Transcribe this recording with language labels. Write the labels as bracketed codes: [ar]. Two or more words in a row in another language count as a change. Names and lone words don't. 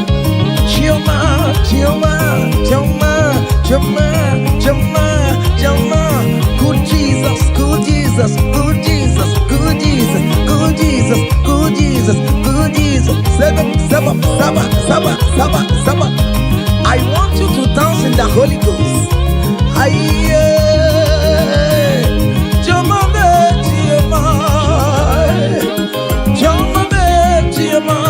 [en] Choma, choma, choma, choma, choma, choma. Good Jesus, good Jesus, good Jesus, good Jesus, good Jesus, good Jesus, good Jesus. Seven, seven, [sw] saba, saba, saba, saba. [en] I want you to dance in the Holy Ghost. Aye, choma be, choma, choma be, choma.